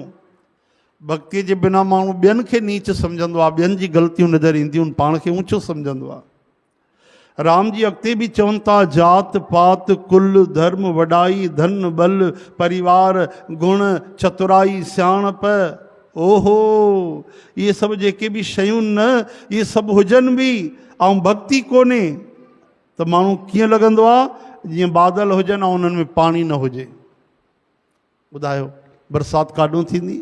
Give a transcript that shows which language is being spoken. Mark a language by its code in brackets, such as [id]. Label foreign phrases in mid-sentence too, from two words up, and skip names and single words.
[sd] भक्तीअ जे बिना माण्हू ॿियनि खे नीच सम्झंदो आहे, ॿियनि जी ग़लतियूं नज़र ईंदियूं आहिनि, पाण खे ऊचो सम्झंदो आहे। राम जी अॻिते बि चवनि था [awa] जात पात कुल धर्म वॾाई धन बल परिवार गुण चतुराई [sd] सियाणप, ओहो इहे सभु जेके बि शयूं न, इहे सभु हुजनि बि ऐं भक्ति कोन्हे त माण्हू कीअं लॻंदो आहे जीअं बादल हुजनि ऐं उन्हनि में पाणी न हुजे। ॿुधायो बरसाति काॾूं थींदी?